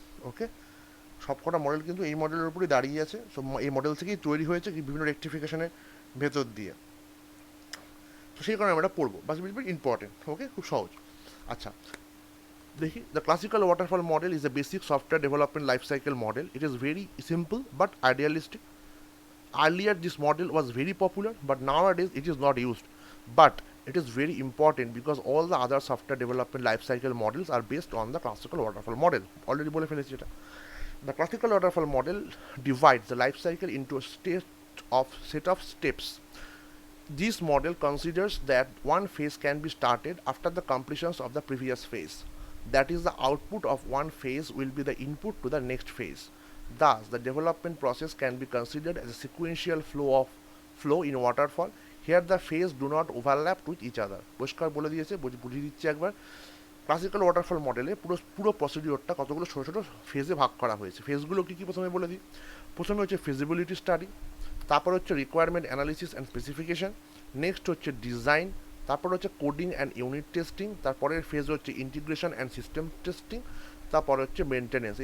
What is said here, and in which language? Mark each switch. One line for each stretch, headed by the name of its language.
Bangla: ওকে, সবকটা মডেল কিন্তু এই মডেলের উপরেই দাঁড়িয়ে আছে। সো এই মডেল থেকেই তৈরি হয়েছে বিভিন্ন রেক্টিফিকেশনের ভেতর দিয়ে। তো সেই কারণে আমরা এটা পড়বো, বাস
English: Very important. Okay,
Bangla: খুব সহজ। আচ্ছা, দেখি,
English: The classical waterfall model is a basic software development life cycle model. It is very simple but idealistic. Earlier, this model was very popular, but nowadays it is not used. But it is very important because all the other software development lifecycle models are based on the classical waterfall model. Already
Bangla: bole ফেলেছি এটা।
English: The classical waterfall model divides the life cycle into a set of steps. This model considers that one phase can be started after the completion of the previous phase. That is, the output of one phase will be the input to the next phase. Thus, the development process can be considered as a sequential flow in waterfall. Here, the phases do not overlap with each other.
Bangla: পরিষ্কার বলে দিয়েছে, বুঝিয়ে দিচ্ছি একবার। Classical waterfall মডেলে পুরো প্রসিডিওরটা কতগুলো ছোটো ছোটো ফেজে ভাগ করা হয়েছে। ফেজগুলো কী কী প্রথমে বলে দিই। প্রথমে হচ্ছে ফিজিবিলিটি স্টাডি, তারপর হচ্ছে requirement analysis and specification, next হচ্ছে ডিজাইন, তারপর হচ্ছে কোডিং অ্যান্ড ইউনিট টেস্টিং, তারপরের ফেজ হচ্ছে ইন্টিগ্রেশন অ্যান্ড সিস্টেম টেস্টিং, তারপর হচ্ছে মেনটেনেন্স।